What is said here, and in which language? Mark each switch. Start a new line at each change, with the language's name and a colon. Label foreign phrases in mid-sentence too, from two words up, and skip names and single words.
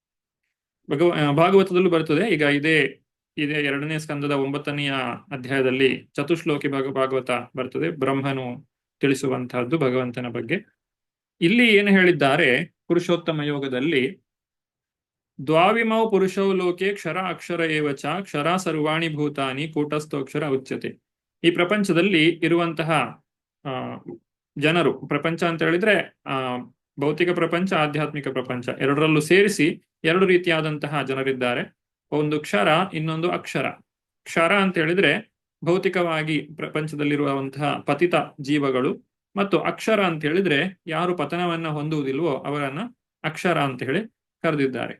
Kannada: ಭಾಗವತದಲ್ಲೂ ಬರ್ತದೆ. ಈಗ ಇದೇ 2ನೇ ಸ್ಕಂದದ 9ನೆಯ ಅಧ್ಯಾಯದಲ್ಲಿ ಚತುಶ್ಲೋಕಿ ಭಾಗವತ ಬರ್ತದೆ. ಬ್ರಹ್ಮನು ತಿಳಿಸುವಂತಹದ್ದು ಭಗವಂತನ ಬಗ್ಗೆ. ಇಲ್ಲಿ ಏನು ಹೇಳಿದ್ದಾರೆ? ಪುರುಷೋತ್ತಮ ಯೋಗದಲ್ಲಿ
Sanskrit: ದ್ವಾವಿಮೌ ಪುರುಷೌ ಲೋಕೆ ಕ್ಷರ ಅಕ್ಷರ ಏವಚ ಕ್ಷರ ಸರ್ವಾಣಿ ಭೂತಾನಿ ಕೂಟಸ್ಥೋಕ್ಷರ ಉಚ್ಯತೆ.
Kannada: ಈ ಪ್ರಪಂಚದಲ್ಲಿ ಇರುವಂತಹ ಜನರು, ಪ್ರಪಂಚ ಅಂತ ಹೇಳಿದ್ರೆ ಭೌತಿಕ ಪ್ರಪಂಚ, ಆಧ್ಯಾತ್ಮಿಕ ಪ್ರಪಂಚ ಎರಡರಲ್ಲೂ ಸೇರಿಸಿ 2 ರೀತಿಯಾದಂತಹ ಜನರಿದ್ದಾರೆ. ಒಂದು ಕ್ಷರ, ಇನ್ನೊಂದು ಅಕ್ಷರ. ಕ್ಷರ ಅಂತ ಹೇಳಿದ್ರೆ ಭೌತಿಕವಾಗಿ ಪ್ರಪಂಚದಲ್ಲಿರುವಂತಹ ಪತಿತ ಜೀವಗಳು, ಮತ್ತು ಅಕ್ಷರ ಅಂತ ಹೇಳಿದ್ರೆ ಯಾರು ಪತನವನ್ನ ಹೊಂದುವುದಿಲ್ವೋ ಅವರನ್ನ ಅಕ್ಷರ ಅಂತ ಹೇಳಿ ಕರೆದಿದ್ದಾರೆ.